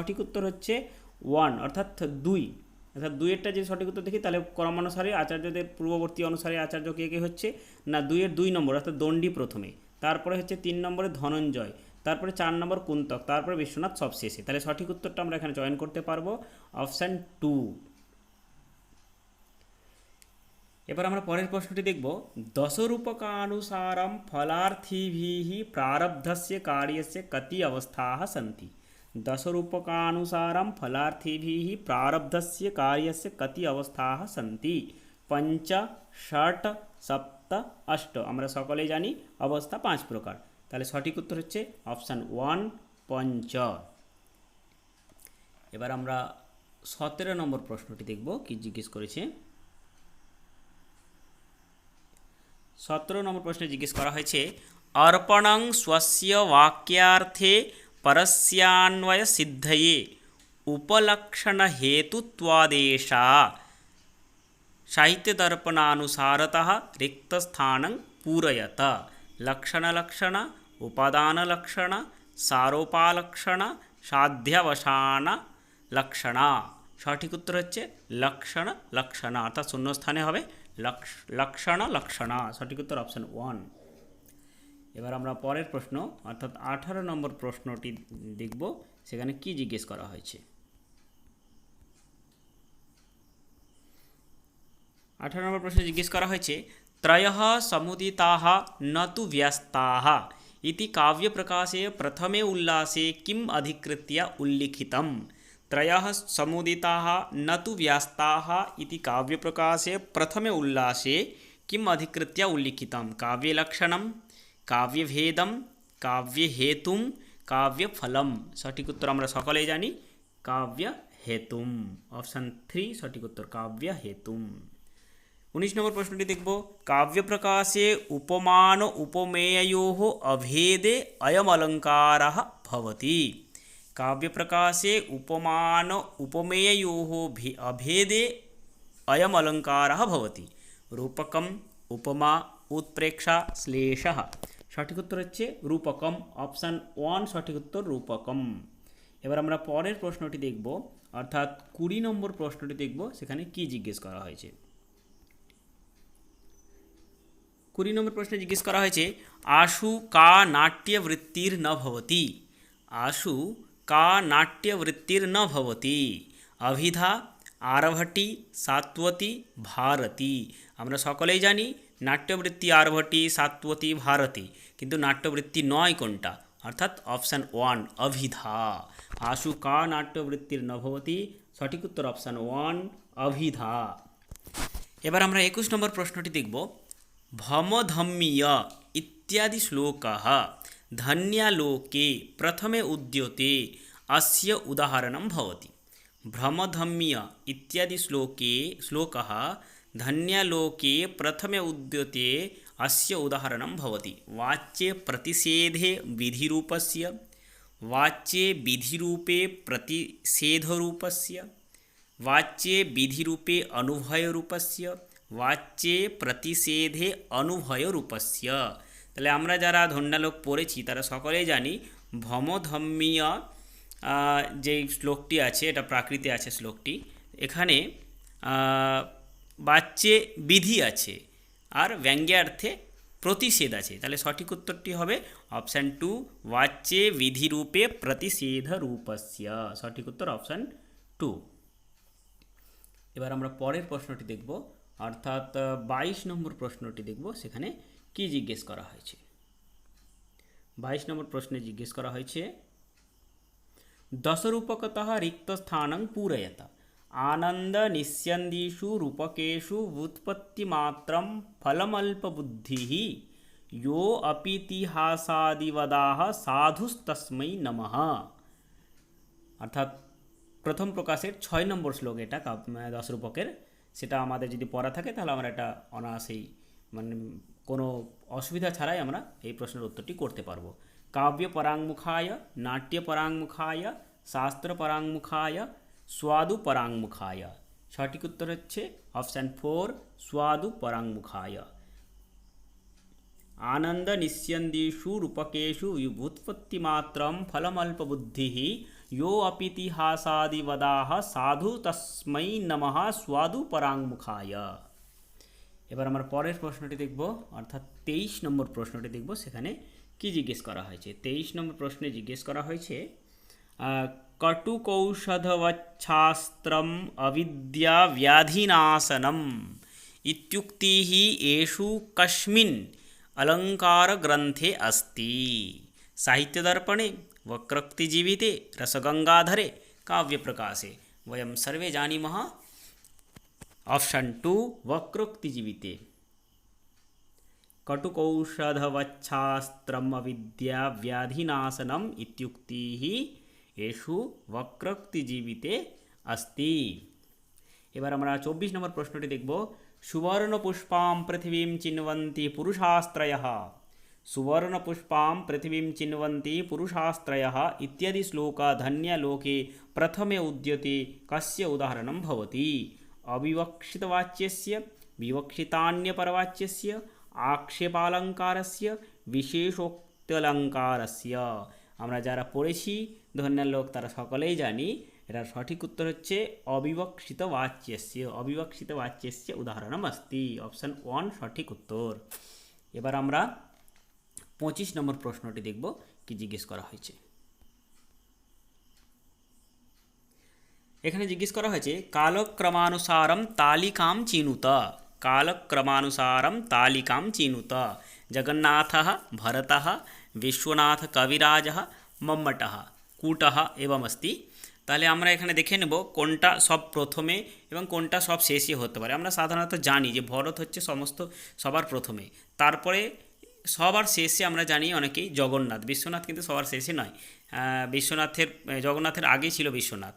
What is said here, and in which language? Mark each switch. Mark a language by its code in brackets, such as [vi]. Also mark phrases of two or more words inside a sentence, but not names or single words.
[bn] তাহলে সঠিক উত্তর হচ্ছে ওয়ান অর্থাৎ দুই, অর্থাৎ দুইয়েরটা যে সঠিক উত্তর দেখি তাহলে ক্রমানুসারে আচার্যদের পূর্ববর্তী অনুসারে আচার্য কে কে হচ্ছে না, দুইয়ের 2 নম্বর অর্থাৎ দণ্ডী প্রথমে, তারপরে হচ্ছে 3 নম্বরে ধনঞ্জয়, তারপরে 4 নম্বর কুন্তক, তারপরে বিশ্বনাথ সবশেষে। তাহলে সঠিক উত্তরটা আমরা এখানে চয়ন করতে পারবো অপশান 2। এবার আমরা পরের প্রশ্নটি দেখব, [sa] দশরূপকানুসারম ফলার্থীভিः প্রারব্ধস্য কার্যস্য কতি অবস্থাः সन्ति। दशरूपकानुसारं फलार्थिभिः प्रारब्धस्य कार्यस्य कति अवस्थाः सन्ति। 5, 6, 7, 8। [bn] আমরা সকলেই জানি অবস্থা 5 প্রকার। তাহলে সঠিক উত্তর হচ্ছে অপশান 1 5। এবার আমরা 17 নম্বর প্রশ্নটি দেখব কি জিজ্ঞেস করেছে। 17 নম্বর প্রশ্নে জিজ্ঞেস করা হয়েছে, [sa] अर्पणं स्वस्य वाक्यार्थे परस्यान्वय सिद्धये उपलक्षण हेतुत्वादेशा साहित्य दर्पणानुसारतः रिक्तस्थानं पूरयत। लक्षण लक्षण उपादान लक्षण सारोपालक्षण साध्यावसान लक्षण। [bn] সঠিক উত্তর হচ্ছে লক্ষণ লক্ষণ, অর্থাৎ শূন্যস্থানে হবে লক্ষণ লক্ষণ। সঠিক উত্তর অপশন 1। এবার আমরা পরের প্রশ্ন অর্থাৎ 18 নম্বর প্রশ্নটি দেখব, সেখানে কি জিজ্ঞেস করা হয়েছে। 18 নম্বর প্রশ্নে জিজ্ঞেস করা হয়েছে, [sa] ত্রয়ঃ সমুদিতাः ন তু ব্যস্তাः ইতি কাব্যপ্রকাশে প্রথমে উল্লাসে কিম অধিকৃত্য উল্লিখিতম। त्रयः समुदिताः न तु व्यस्ताः इति काव्यप्रकाशे प्रथमे उल्लासे किम् अधिकृत्य उल्लिखितं। काव्यलक्षणं, काव्यभेदं, काव्यहेतुं, काव्यफलं। [bn] সঠিক উত্তর আমরা সকলেই জানি काव्यहेतुं। অপশন 3 সঠিক উত্তর काव्यहेतुं। 19 নম্বর প্রশ্নটি দেখব, [sa] काव्यप्रकाशे उपमान उपमेययोः अभेदे अयम् अलङ्कारः भवति। काव्यप्रकाशे उपमान उपमेययोः अभेदे अयम् अलङ्कारः भवति। रूपकम्, उपमा, उत्प्रेक्षा, श्लेषः। [bn] সঠিক উত্তর হচ্ছে রূপকম। অপশান 1 সঠিক উত্তর রূপকম। এবার আমরা পরের প্রশ্নটি দেখব অর্থাৎ 20 নম্বর প্রশ্নটি দেখব, সেখানে কি জিজ্ঞেস করা হয়েছে। 20 নম্বর প্রশ্নে জিজ্ঞেস করা হয়েছে, [sa] आशु का नाट्यवृत्तिर्न भवति। आशु का नाट्यवृत्तिर्न भवति। अभिधा, आरभटी, सात्वती, भारती। [bn] আমরা সকলেই জানি নাট্যবৃত্তি আরভটি, সাত্বতী, ভারতী, কিন্তু নাট্যবৃত্তি নয় কোনটা, অর্থাৎ অপশান 1 অভিধা। [sa] আশু কা নাট্যবৃত্তির ন ভবতি। [bn] সঠিক উত্তর অপশান 1 অভিধা। এবার আমরা 21 নম্বর প্রশ্নটি দেখব, [sa] ভমধম্মীয় ইত্যাদি শ্লোকः धन्यालोके प्रथमे उद्यते अस्य उदाहरणं भवति। भ्रमधम्म्य इत्यादि श्लोकः धन्यालोके प्रथमे उद्यते अस्य उदाहरणं भवति। वाच्ये प्रतिषेधे विधिरूपस्य, वाच्ये विधिरूपे प्रतिषेधरूपस्य, वाच्ये विधिरूपे अनुभयरूपस्य, वाच्ये प्रतिषेधे अनुभयरूपस्य। [bn] তাহলে আমরা যারা ধন্যালোক পড়েছি তারা সকলেই জানি ভমধম্মীয় যে শ্লোকটি আছে, এটা প্রাকৃতে আছে শ্লোকটি। এখানে বাচ্চে বিধি আছে আর ব্যঙ্গ্যার্থে প্রতিষেধ আছে। তাহলে সঠিক উত্তরটি হবে অপশান 2 [sa] বাচ্চে বিধিরূপে প্রতিষেধ রূপস্য। [bn] সঠিক উত্তর অপশান 2। এবার আমরা পরের প্রশ্নটি দেখব অর্থাৎ 22 নম্বর প্রশ্নটি দেখব, সেখানে কি জিজ্ঞেস করা হয়েছে। 22 নম্বর প্রশ্নে জিজ্ঞেস করা হয়েছে, [sa] দশরূপকতঃ রিক্তস্থানং পূরয়ত। आनंद निस्यन्दिषु रूपकेषु व्युत्पत्तिमात्रं फलमल्पबुद्धिः यो अपीतिहासादिवदाः साधुस्तस्मै नमः। [bn] অর্থাৎ প্রথম প্রকাশের 6 নম্বর শ্লোক এটা দশরূপকের, সেটা আমাদের যদি পড়া থাকে তাহলে আমরা এটা অনায়াসেই মানে কোনো অসুবিধা ছাড়াই আমরা এই প্রশ্নের উত্তরটি করতে পারবো। [sa] কাব্য পরাঙ্মুখায়, নাট্য পরাঙ্মুখায়, শাস্ত্র পরাঙ্মুখায়, स्वादु परांगमुखाय। [bn] সঠিক উত্তর হচ্ছে অপশান 4 [sa] स्वादु परांगमुखाय। आनंद निस्यन्दिषु रूपकेषु व्युत्पत्तिमात्रं फलमल्पबुद्धिः यो अपितिहासादिवदाः साधु तस्मै नमः स्वादु पराङ्मुखाय। [bn] এবার আমরা পরের প্রশ্নটি দেখব, অর্থাৎ 23 নম্বর প্রশ্নটি দেখব। সেখানে কি জিজ্ঞেস করা হয়েছে? 23 নম্বর প্রশ্নে জিজ্ঞেস করা হয়েছে [sa] কটুকৌষধবচ্ছাস্ত্রম অবিদ্যা ব্যাধিনাশনম ইত্যুক্তিः एषु कस्मिन् अलङ्कारग्रन्थे अस्ति? साहित्यदर्पणे, वक्रोक्तिजीविते, रसगंगाधरे, काव्यप्रकाशे। वयं सर्वे जानीमः ऑप्शन 2 वक्रोक्तिजीविते। कटुकौषधवच्छास्त्रम अविद्या व्याधिनाशनम इत्युक्तिः एषु वक्रोक्तिजीविते अस्ति। [bn] এবার আমরা 24 নম্বর প্রশ্নটি দেখব। [sa] সুবর্ণপুষ্পাं পৃথিবীं চিন্বন্তি পুরুষাস্ত্রয়ः, সুবর্ণপুষ্পাं পৃথিবীं চিন্वन्ति पुरुषास्त्रयः इत्यादि श्लोक धन्यलोके प्रथमे उद्यते कस्य उदाहरणं भवति? अविवक्षितवाच्यस्य, विवक्षितान्यपरवाच्यस्य, आक्षेपालङ्कारस्य, विशेषोक्त्यलङ्कारस्य। [bn] আমরা যারা পড়েছি ধন্যলোক তারা সকলেই জানি এটার সঠিক উত্তর হচ্ছে [sa] অবিবক্ষিত বাচ্যস্য। অবিবক্ষিত বাচ্যস্য উদাহরণম अस्ति। [bn] অপশন 1 সঠিক উত্তর। এবার আমরা 25 নম্বর প্রশ্নটি দেখব কি জিজ্ঞেস করা হয়েছে। এখানে জিজ্ঞেস করা হয়েছে [sa] কালক্রমানুসারম তালিকাম চিনুত। কালক্রমানুসারম তালিকাম চিনুত। জগন্নাথः, ভরতः, বিশ্বনাথ কবিরাজः, মম্মটः, কূটः एवं अस्ति। [bn] তাহলে আমরা এখানে দেখে নেব কোনটা সব প্রথমে এবং কোনটা সব শেষে হতে পারে। আমরা সাধারণত জানি যে ভরত হচ্ছে সবার প্রথমে, তারপরে সবার শেষে আমরা জানি অনেকেই জগন্নাথ। বিশ্বনাথ কিন্তু সবার শেষে নয়, জগন্নাথের আগেই ছিল বিশ্বনাথ।